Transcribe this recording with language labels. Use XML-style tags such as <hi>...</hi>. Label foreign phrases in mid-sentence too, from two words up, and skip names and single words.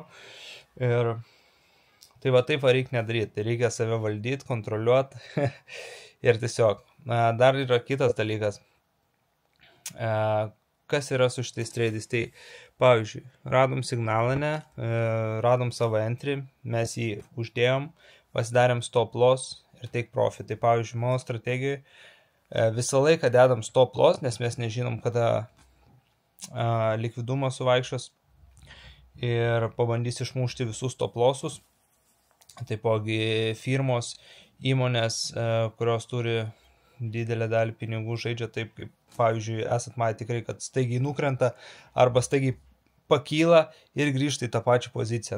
<lt>Ir tai va taip reikia nedaryti, tai reikia save valdyti, kontroliuoti. Ir tiesiog, dar yra kitas dalykas. Kas yra su šitais treidais? Tai, pavyzdžiui, radom signalą, radom savo entry, mes jį uždėjom, pasidarėm</lt> <en>stop loss</en> <lt>ir</lt> <en>take profit.</en> <lt>Tai, pavyzdžiui, mano strategijoje visą laiką dedam</lt> <en>stop loss,</en> <lt>nes mes nežinom, kada likvidumas suvaikščios ir pabandys išmušti visus</lt> <en>stop lossus.</en> <lt>Taipogi firmos, įmonės, kurios turi didelę dalį pinigų, žaidžia taip, kaip, pavyzdžiui, esat matę tikrai, kad staigiai nukrenta arba staigiai pakyla ir grįžta į tą pačią poziciją.</lt>